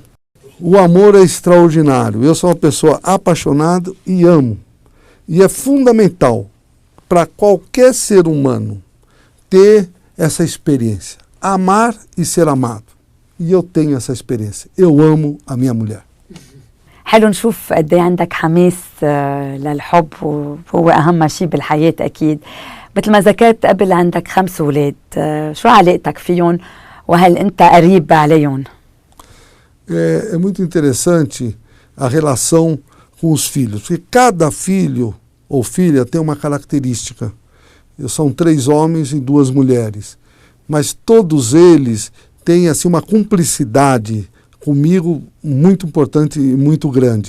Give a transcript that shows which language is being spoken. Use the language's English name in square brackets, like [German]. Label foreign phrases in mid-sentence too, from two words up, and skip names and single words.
[Portuguese] O amor é extraordinário. Eu sou uma pessoa apaixonada e amo. E é fundamental para qualquer ser humano ter essa experiência. Amar e ser amado. E eu tenho essa experiência. Eu amo a minha mulher. [Arabic] حلو نشوف قد ايه عندك حماس للحب، وهو أهم شيء بالحياة أكيد. مثل ما ذكرت قبل عندك 5 أولاد، شو علاقتك فيهم وهل أنت قريب عليهم؟ [Portuguese] É muito interessante a relação com os filhos, porque cada filho ou filha tem uma característica. São 3 homens e 2 mulheres, mas todos eles têm assim, uma cumplicidade comigo muito importante e muito grande.